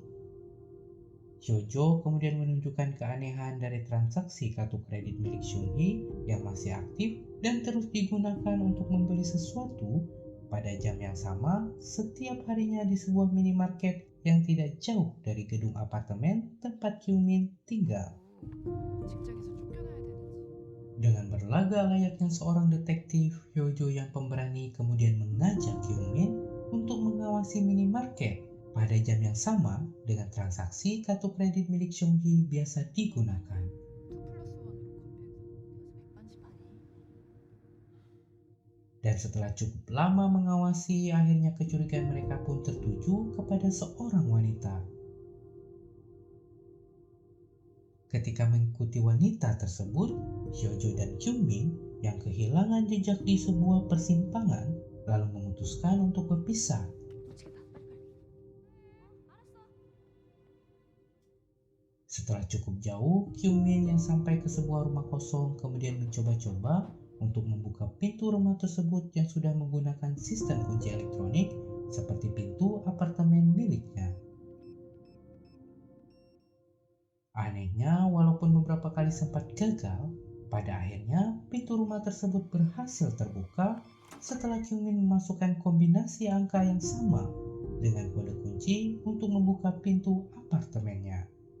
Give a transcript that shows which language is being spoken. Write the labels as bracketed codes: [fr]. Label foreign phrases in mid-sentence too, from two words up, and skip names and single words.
[id] Hyojo kemudian menunjukkan keanehan dari transaksi kartu kredit milik Seung-hee yang masih aktif dan terus digunakan untuk membeli sesuatu pada jam yang sama setiap harinya di sebuah minimarket yang tidak jauh dari gedung apartemen tempat Kyung-min tinggal. [ko] 직장에서 쫓겨나야 되는지. [id] Dengan berlaga layaknya seorang detektif, Hyojo yang pemberani kemudian mengajak Kyung-min untuk mengawasi minimarket pada jam yang sama dengan transaksi kartu kredit milik Seung-hee biasa digunakan. [ko] 2+1으로 커피에서 [id] Dan setelah cukup lama mengawasi, akhirnya kecurigaan mereka pun tertuju kepada seorang wanita. Ketika mengikuti wanita tersebut, Hyojo dan Kyung-min yang kehilangan jejak di sebuah persimpangan lalu memutuskan untuk berpisah. [ko] 놓치겠다. 빨리. 알았어. [id] Setelah cukup jauh, Kyung-min yang sampai ke sebuah rumah kosong kemudian mencoba-coba untuk membuka pintu rumah tersebut yang sudah menggunakan sistem kunci elektronik seperti pintu apartemen miliknya. Anehnya, walaupun beberapa kali sempat gagal, pada akhirnya pintu rumah tersebut berhasil terbuka setelah Kyung-min memasukkan kombinasi angka yang sama dengan kode kunci untuk membuka pintu apartemennya.